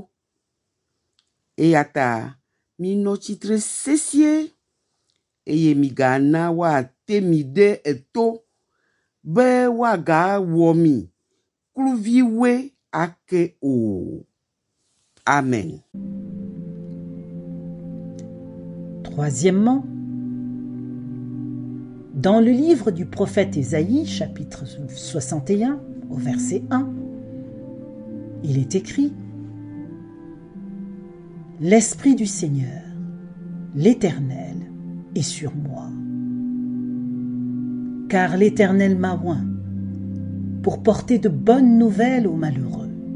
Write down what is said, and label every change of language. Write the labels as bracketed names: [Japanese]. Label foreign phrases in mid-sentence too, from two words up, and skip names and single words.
[Ewe] Eya ta minɔ tsitre sesie eye migana woate mi ɖe eto be woagawɔ mi kluviwoe ake o. Amen. [French] Troisièmement, dans le livre du prophète Ésaïe, chapitre 61, au verset 1, il est écrit « L'Esprit du Seigneur, l'Éternel, est sur moi, car l'Éternel m'a oint pour porter de bonnes nouvelles aux malheureux.